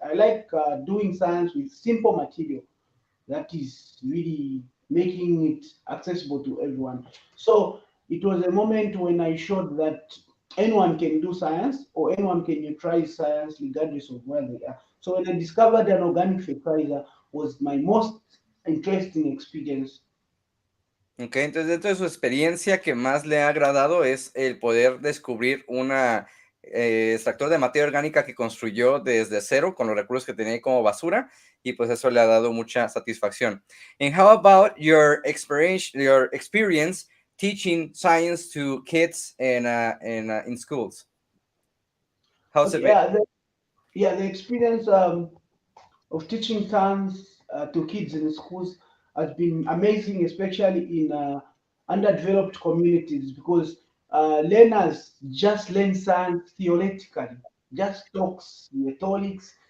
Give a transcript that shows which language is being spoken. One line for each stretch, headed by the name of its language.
English: I like doing science with simple material that is really making it accessible to everyone. So it was a moment when I showed that anyone can do science or anyone can utilize science regardless of where they are. So when I discovered an organic fertilizer was my most interesting experience.
Spanish: Ok, entonces dentro de su experiencia que más le ha agradado es el poder descubrir una extractor de materia orgánica que construyó desde cero con los recursos que tenía ahí como basura y pues eso le ha dado mucha satisfacción.
English: And how about your experience teaching science to kids in schools? How's it Okay, been? the experience of teaching science to kids in schools has been amazing, especially in underdeveloped communities, because learners just learn science theoretically, just talks, rhetorics.